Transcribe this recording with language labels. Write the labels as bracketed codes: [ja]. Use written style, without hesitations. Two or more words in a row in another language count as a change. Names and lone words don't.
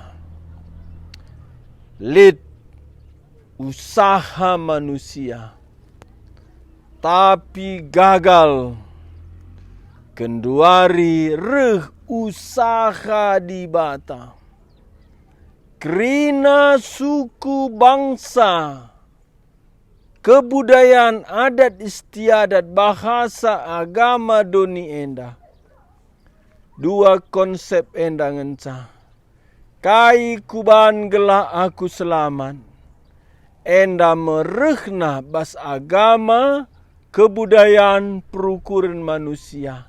[btx] Lid usaha manusia, tapi gagal. Kenduari reh usaha dibata. Kerina suku bangsa, [id] kebudayaan adat istiadat, bahasa agama [btx] doni enda. Dua konsep enda ngenca. Kai kuban gelah aku selamat. Enda merehna bas agama, kebudayaan, perukuran manusia.